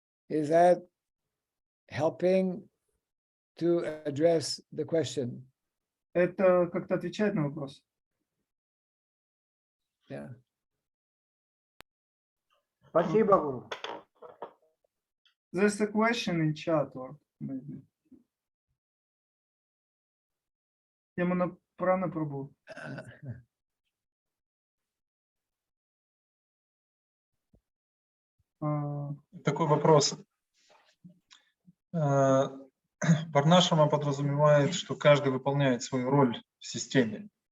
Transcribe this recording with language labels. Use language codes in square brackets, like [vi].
[en] Is that helping to address the question? [ru] Это как-то отвечает на вопрос? [en] Yeah. [ru] Спасибо, Гуру. [en] There's a question in chat, or maybe. [ru] Ямана Прана Прабhu. Такой вопрос. Варнашрама подразумевает, что каждый выполняет свою роль в системе.